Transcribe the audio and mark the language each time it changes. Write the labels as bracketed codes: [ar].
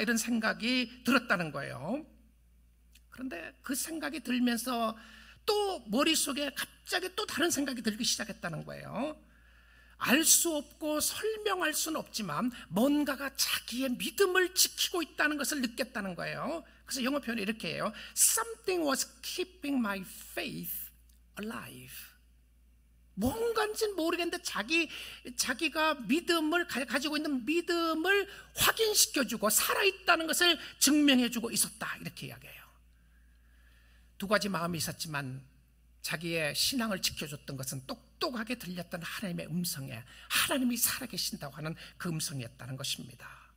[ko] 이런 생각이 들었다는 거예요. 그런데 그 생각이 들면서 또 머릿속에 갑자기 또 다른 생각이 들기 시작했다는 거예요. 알 수 없고 설명할 수는 없지만 뭔가가 자기의 믿음을 지키고 있다는 것을 느꼈다는 거예요. 그래서 영어 표현이 이렇게 해요. [en] Something was keeping my faith alive. [ko] 뭔가인지는 모르겠는데 자기가 가지고 있는 믿음을 확인시켜주고 살아있다는 것을 증명해주고 있었다, 이렇게 이야기해요. 두 가지 마음이 있었지만 자기의 신앙을 지켜줬던 것은 똑똑하게 들렸던 하나님의 음성에, 하나님이 살아계신다고 하는 그 음성이었다는 것입니다.